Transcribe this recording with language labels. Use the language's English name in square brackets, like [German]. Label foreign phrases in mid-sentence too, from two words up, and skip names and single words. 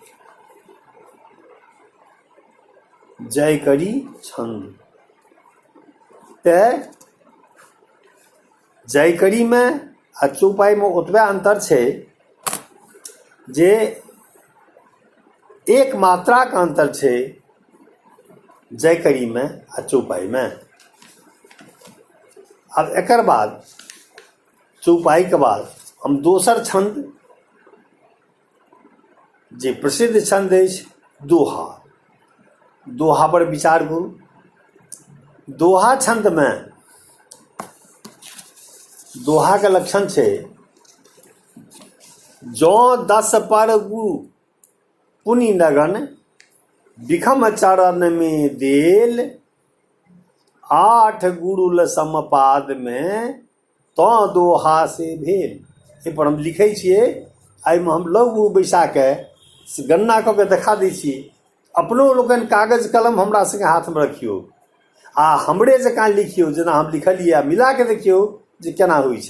[Maithili] जयकड़ी छंद ते जयकड़ी में आ चौपाई में ओतबे अंतर छै जे 1 मात्रा का अंतर छै जयकड़ी में आ चौपाई में। अब एकर बाद चौपाई के बाद हम दोसर छंद जे प्रसिद्ध छंद अछि दोहा। दोहा पर विचार करू। दोहा छंद में दोहा के लक्षण छै जौ 10 पर गुरु पुनि लगन विखम चरण में देल 8 गुरुल समपाद में तो दोहा से भेल। एहि पर हम लिखै छियै, एहिमे हम लघु गुरु बैसा के गणना कऽ के देखा दै छी। अपनो लोकनि कागज कलम हमरा सङ्गे हाथमे रखियौ आ हमरे जकाँ लिखियौ, जेना हम लिखलियै, आ मिला के देखियौ जे केना होइ छै।